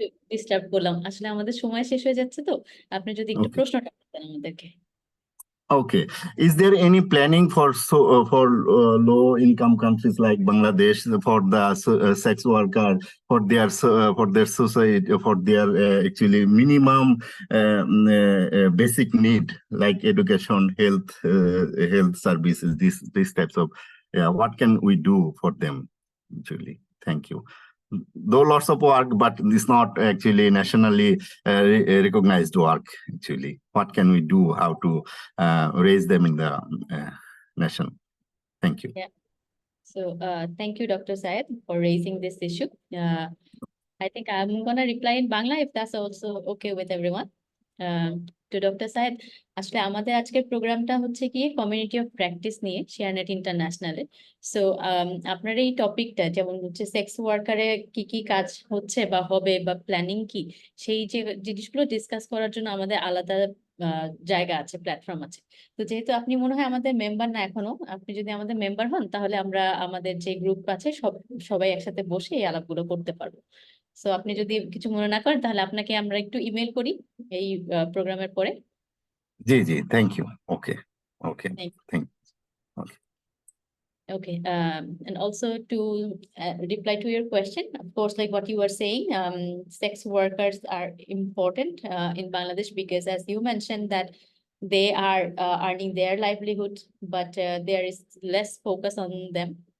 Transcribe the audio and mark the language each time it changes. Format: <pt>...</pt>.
<bn>Disturb করলাম, আসলে আমাদের সময় শেষ হয়ে যাচ্ছে, তো আপনি যদি একটু প্রশ্নটা করতেন আমাদেরকে।</bn> <en>Okay, is there any planning for low income countries like Bangladesh for the sex worker, for their society, for their actually minimum basic need like education, health services, these types of what can we do for them actually? Thank you. Though lots of work, but it's not actually nationally recognized work actually. What can we do? How to raise them in the nation? Thank you. Yeah. So thank you, Dr. Syed, for raising this issue. I think I'm gonna reply in Bangla if that's also okay with everyone. To Dr.</en> <bn>Syed, আসলে আমাদের আজকের প্রোগ্রামটা হচ্ছে কি community of practice নিয়ে শেয়ারনেট ইন্টারন্যাশনালে। So আপনার এই টপিকটা যেমন হচ্ছে সেক্স ওয়ার্কারে কি কাজ হচ্ছে বা হবে বা প্ল্যানিং কি, সেই যে জিনিসগুলো ডিসকাস করার জন্য আমাদের আলাদা জায়গা আছে, প্ল্যাটফর্ম আছে। তো যেহেতু আপনি মনে হয় আমাদের মেম্বার না এখনো, আপনি যদি আমাদের মেম্বার হন তাহলে আমরা আমাদের যে গ্রুপ আছে সবাই একসাথে বসে এই আলাপগুলো করতে পারবো। সো আপনি যদি কিছু মনে না করেন তাহলে আপনাকে আমরা একটু ইমেল করি এই প্রোগ্রামের পরে।</bn> <en>জি, thank you. Okay. Thank you. Okay, and also to reply to your question, of course, like what you were saying, sex workers are important in Bangladesh because, as you mentioned, that they are earning their livelihood, but there is less focus on them.</en>